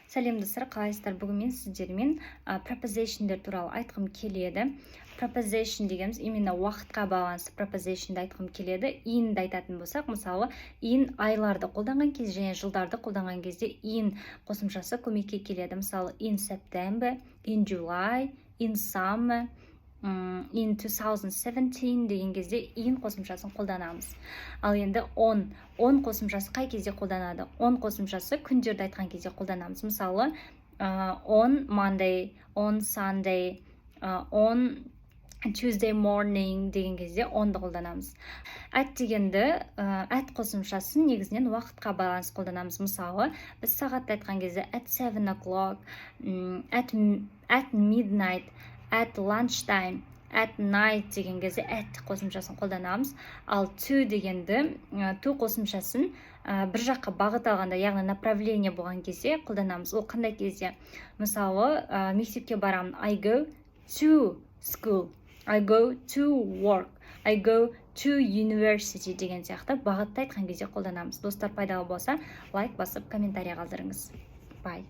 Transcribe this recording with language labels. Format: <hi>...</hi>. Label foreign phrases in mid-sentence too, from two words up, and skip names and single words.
<kk>Сәлем достар, қалайсыздар? Бүгін мен сіздермен prepositionдер туралы айтқым келеді. Preposition дегеніміз именно уақытқа байланысты prepositionды айтқым келеді. Inді айтатын болсақ, мысалы, in айларды қолданған кезде және жылдарды қолданған кезде in қосымшасы көмекке келеді. Мысалы,</kk> <en>in September, in July, in summer, in 2017</en> <kk>деген кезде in қосымшасын қолданамыз. Ал енді on қосымшасы қай кезде қолданады? On қосымшасы күндерді айтқан кезде қолданамыз. Мысалы,</kk> <en>on Monday, on Sunday, on Tuesday morning</en> <kk>деген кезде onды қолданамыз. At дегенді, at қосымшасын негізінен уақытқа байланысты қолданамыз. Мысалы, біз сағатты айтқан кезде</kk> <en>at 7 o'clock, at midnight, at lunchtime, at night</en> <kk>деген кезде at қосымшасын қолданамыз. Ал to дегенді, to қосымшасын бір жаққа бағыт алғанда, яғни направление болған кезде қолданамыз. Ол қандай кезде? Мысалы, мектепке барамын.</kk> <en>I go to school, I go to work, I go to university</en> <kk>деген сияқты бағытты айтқан кезде қолданамыз. Достар, пайдалы болса, лайк басып, комментарий қалдырыңыз.</kk> <en>Bye.</en>